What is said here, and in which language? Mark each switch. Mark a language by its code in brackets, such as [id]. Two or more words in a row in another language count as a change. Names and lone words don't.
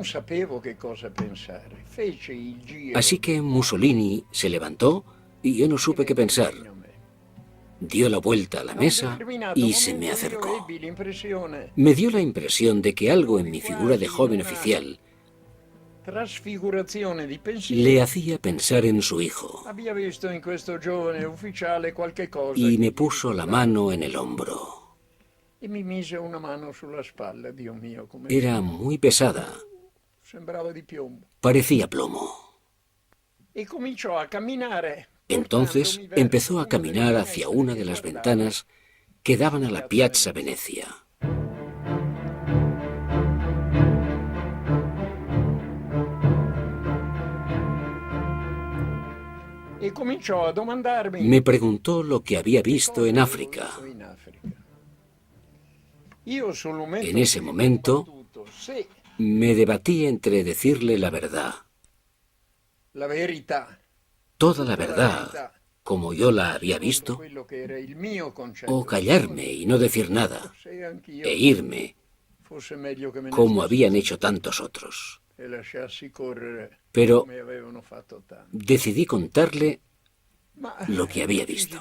[es] Así que Mussolini se levantó y yo no supe qué pensar. Dio la vuelta a la mesa y se me acercó. Me dio la impresión de que algo en mi figura de joven oficial [it] trasfigurazione di pensiero. [es] Le hacía pensar en su hijo Había visto [it] in questo giovane ufficiale qualche cosa [es] y [it] che [es] me [it] gli [es] puso la mano en el hombro. [it] e mi mise una mano sulla spalla, Dio mio, come [es] Era muy pesada, [it] sembrava di piombo. [es] parecía plomo. [it] E cominciò a camminare. [es] Entonces [it] portandomi verso [es] empezó a [it] una [es] caminar [it] delle [es] hacia [it] finestre [es] una [it] che [es] de las [it] guardava. [es] ventanas que daban a la Piazza Venezia. [it] E cominciò a domandarmi [es] Me preguntó lo que había visto en África. [it] in Africa. Io sul momento [es] En ese [it] mi [es] momento [it] combattuto se [es] me debatí entre decirle la verdad, [it] la verità, [es] toda la verdad, como yo la había visto, [it] quello che era il mio concetto, [es] o callarme y no decir nada, [it] se anch'io [es] e irme [it] fosse meglio che me ne [es] como [it] fossi [es] habían hecho tantos otros. [it] e lasciassi correre [es] Pero [it] come avevano fatto tanti. [es] decidí contarle [it] Ma [es] lo che había [it] decisi [es] visto.